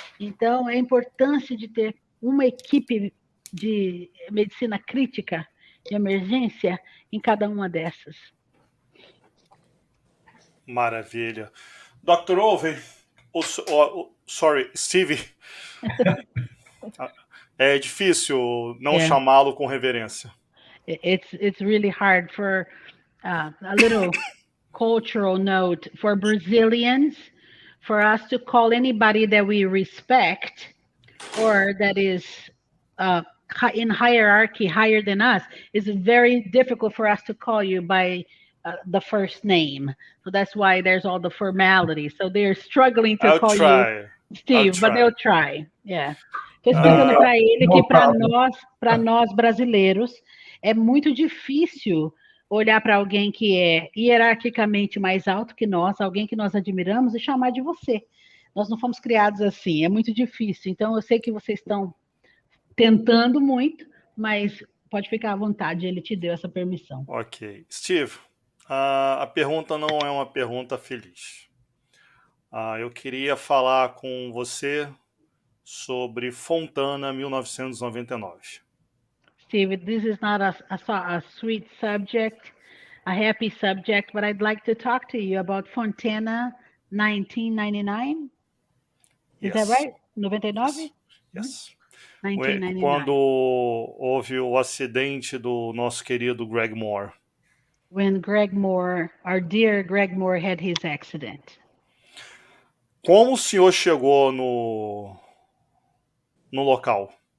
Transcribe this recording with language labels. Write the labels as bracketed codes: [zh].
[pt] Então, a importância de ter uma equipe de medicina crítica, de emergência, em cada uma dessas. Maravilha. Dr. Olvey, [en] sorry, [pt] Steve. É difícil não chamá-lo com reverência. [en] It's really hard for a little cultural note for Brazilians, for us to call anybody that we respect or that is in hierarchy higher than us. It's very difficult for us to call you by the first name. So that's why there's all the formalities. So they're struggling to call you Steve, but they'll try. Yeah. [pt] Estou explicando para ele que para nós brasileiros é muito difícil olhar para alguém que é hierarquicamente mais alto que nós, alguém que nós admiramos, e chamar de você. Nós não fomos criados assim, é muito difícil. Então, eu sei que vocês estão tentando muito, mas pode ficar à vontade, ele te deu essa permissão. Ok. Steve, a pergunta não é uma pergunta feliz. Eu queria falar com você sobre Fontana 1999. [en] Steve, this is not a sweet subject, a happy subject, but I'd like to talk to you about Fontana 1999. Is that right? 99? Yes. 1999. [pt] Quando houve o acidente do nosso querido Greg Moore. [en] When Greg Moore, our dear Greg Moore, had his accident. [pt] Como o senhor chegou no local?